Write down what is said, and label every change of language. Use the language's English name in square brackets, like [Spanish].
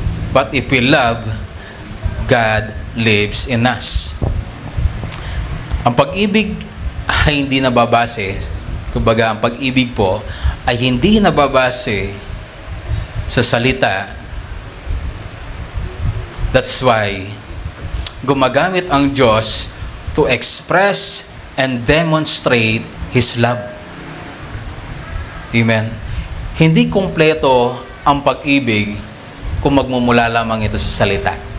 [English] But if we love, God lives in us. [Filipino] Ang pag-ibig ay hindi nababase, kumbaga ang pag-ibig po ay hindi nababase sa salita. [English] That's why [Filipino] gumagamit ang Diyos [English] to express and demonstrate His love. Amen. [Filipino] Hindi kumpleto ang pag-ibig kung magmumula lamang ito sa salita.